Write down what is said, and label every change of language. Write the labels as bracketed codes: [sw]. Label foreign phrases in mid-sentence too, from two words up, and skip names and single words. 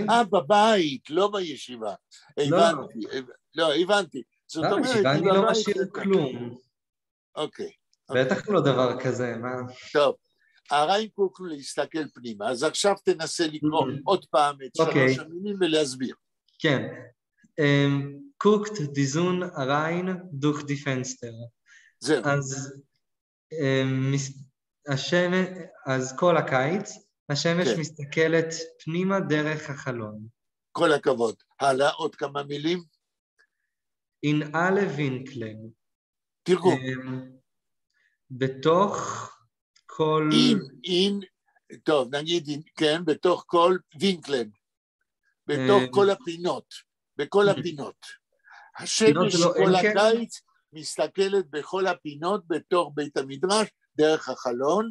[he] בבית, לא בישיבה. הבנתי. זאת אומרת, בישיבה אני לא משאיר כלום. אוקיי. בטח לא דבר כזה, מה? טוב, [yi] הריין קוק [he] להסתכל פנימה, אז עכשיו תנסה לקרוא עוד פעם את 3 המילים ולהסביר. כן. [yi] קוקט די זון אַרײַן דורך די פֿענצטער. [he] זהו. אז כל הקיץ, השמש מסתכלת פנימה דרך החלון. כל הכבוד. הלאה, עוד כמה מילים. [yi] אין אַלע ווינקלען. [he] תרגום. בתוך כל... טוב, נגיד, כן, בתוך כל וינקלן. בתוך כל הפינות. בכל הפינות. השמש כל הקיץ מסתכלת בכל הפינות בתוך בית המדרש, דרך החלון.